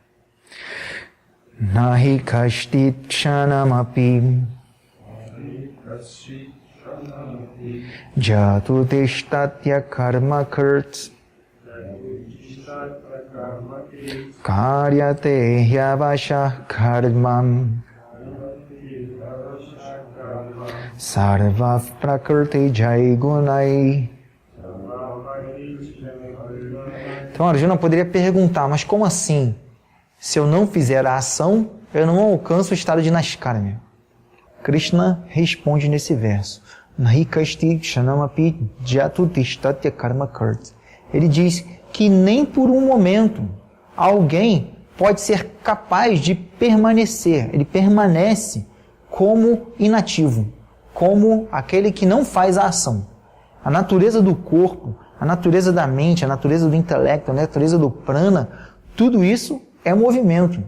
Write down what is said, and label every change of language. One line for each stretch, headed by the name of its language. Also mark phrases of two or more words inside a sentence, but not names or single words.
Sanskrit: नहि कश्चित् क्षणमपि जातु तिष्ठत्य कर्म कृत् कार्यते ह्यवशः कर्म सर्वः प्रकृति जैः गुणैः.
Portuguese: Então Arjuna poderia perguntar, mas como assim? Se eu não fizer a ação, eu não alcanço o estado de Naiskarmya. Krishna responde nesse verso.
Sanskrit: नहिकश्चित् क्षणमपि जातु तिष्ठत्य कर्म कृत्.
Portuguese: Ele diz que nem por um momento alguém pode ser capaz de permanecer. Ele permanece como inativo, como aquele que não faz a ação. A natureza do corpo, a natureza da mente, a natureza do intelecto, a natureza do prana, tudo isso é movimento.